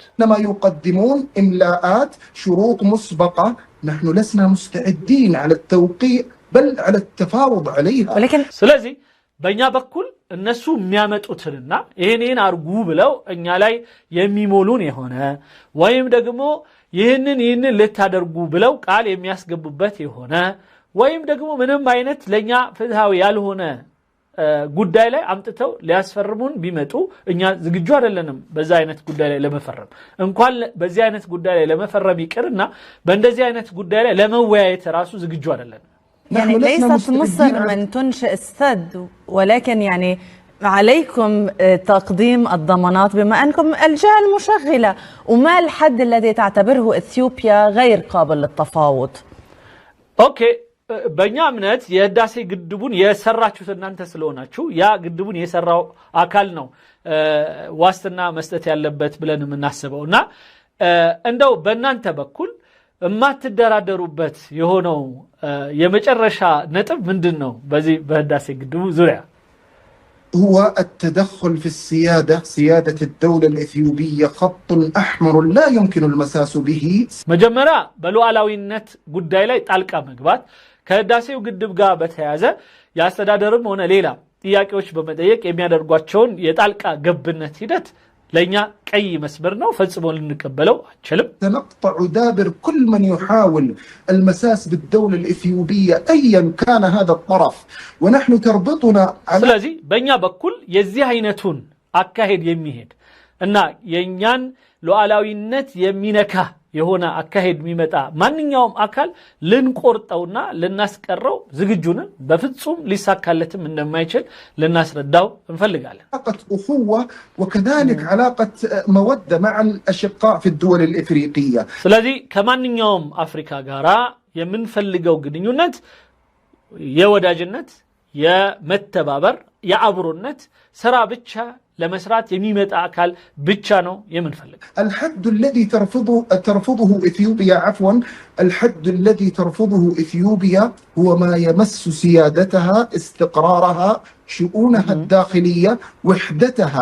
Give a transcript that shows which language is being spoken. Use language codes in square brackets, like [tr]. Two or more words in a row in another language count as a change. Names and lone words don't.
[ar] لما يقدمون إملاءات شروط مسبقة نحن لسنا مستعدين على التوقيع بل على التفاوض عليها ولكن [am] ስለዚህ በእኛ በኩል እነሱ የሚያመጡትንና ይሄንን አርጉ ብለው እኛ ላይ የሚሞሉን የሆነ ወይም ደግሞ ይህንን ልታደርጉ ብለው ቃል የሚያስገቡበት የሆነ ወይም ደግሞ ምንም አይነት ለኛ ፍትሃዊ ያልሆነ ጉዳይ ላይ አምጥተው ሊያስፈርሙን ቢመጡ እኛ ዝግጁ አይደለንም በዛ አይነት ጉዳይ ላይ ለመፈረም እንኳን በዚህ አይነት ጉዳይ ላይ ለመፈረም ይቅርና በእንደዚህ አይነት ጉዳይ ላይ ለመወያየት ራሱ ዝግጁ አይደለንም [ar] يعني ليست مصر من تنشئ السد ولكن يعني عليكم تقديم الضمانات بما أنكم الجهة المشغلة وما الحد الذي تعتبره إثيوبيا غير قابل للتفاوض [am] أوكي በእኛ እምነት የህዳሴ ግድቡን የሰራችሁት እናንተ ስለሆናችሁ ያ ግድቡን የሰራው አካል ነው ዋስትና መስጠት ያለበት ብለን የምናስበውና እንደው በእናንተ በኩል የማትደራደሩበት የሆነው የመጨረሻ ነጥብ ምንድነው? በዚህ በህዳሴ ግድቡ ዙሪያ [ar] هو التدخل في السيادة، سيادة الدولة الإثيوبية خط أحمر لا يمكن المساس به. [am] مجمرة በሉዓላዊነት ጉዳይ ላይ ጣልቃ መግባት ከህዳሴው ግድብ ጋር በተያያዘ ያስተዳደርም ሆነ ሌላ ጥያቄዎች በመጠየቅ የሚያደርጓቸውን የጣልቃ ገብነት ሂደት ለኛ ቀይ መስመር ነው፣ ፈጽሞ ልንቀበለው አንችልም። [ar] سنقطع دابر كل من يحاول المساس بالدولة الإثيوبية أيا كان هذا الطرف، ونحن تربطنا على [am] ስለዚህ በእኛ በኩል የዚህ አይነቱን አካሄድ የሚሄድ እና የኛን ሉዓላዊነት የሚነካ የሆነ አካሄድ የሚመጣ ማንኛውም አካል ልንቆርጠውና ልናስቀረው ዝግጁ ነን። በፍጹም ሊሳካለትም እንደማይችል ልናስረዳው እንፈልጋለን። [ar] علاقة أخوة وكذلك علاقة مودة مع الأشقاء في الدول الإفريقية. [am] ስለዚህ ከማንኛውም አፍሪካ ጋራ የምንፈልገው ግንኙነት የወዳጅነት፣ የመተባበር፣ የአብሮነት ስራ ብቻ ለመስራት የሚመጣ አካል ብቻ ነው የምንፈልገው። [ar] الحد الذي ترفضه إثيوبيا الحد الذي ترفضه إثيوبيا هو ما يمس سيادتها، استقرارها، شؤونها الداخلية، وحدتها.